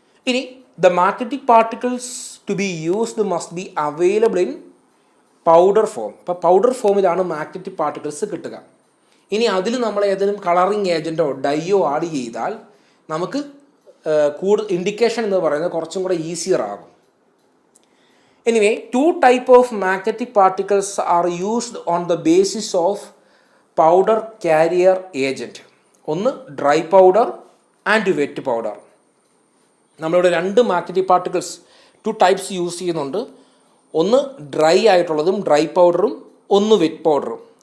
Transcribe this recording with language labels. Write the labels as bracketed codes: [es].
[en] ഇനി the magnetic particles to be used must be available in powder form. [ml] അപ്പോൾ powder ഫോമിലാണ് magnetic particles കിട്ടുക. ഇനി അതിൽ നമ്മൾ ഏതെങ്കിലും കളറിങ് ഏജൻറ്റോ ഡൈയോ ആഡ് ചെയ്താൽ നമുക്ക് ഇൻഡിക്കേഷൻ എന്ന് പറയുന്നത് കുറച്ചും കൂടെ ഈസിയർ ആകും. [en] Anyway, 2 types of magnetic particles are used on the basis of powder carrier agent. ഒന്ന് dry powder and wet powder. [ml] നമ്മളിവിടെ 2 മാഗ്നറ്റിക് പാർട്ടിക്കിൾസ് 2 types യൂസ് ചെയ്യുന്നുണ്ട്. ഒന്ന് ഡ്രൈ ആയിട്ടുള്ളതും ഡ്രൈ പൗഡറും, ഒന്ന് വെറ്റ് പൗഡറും.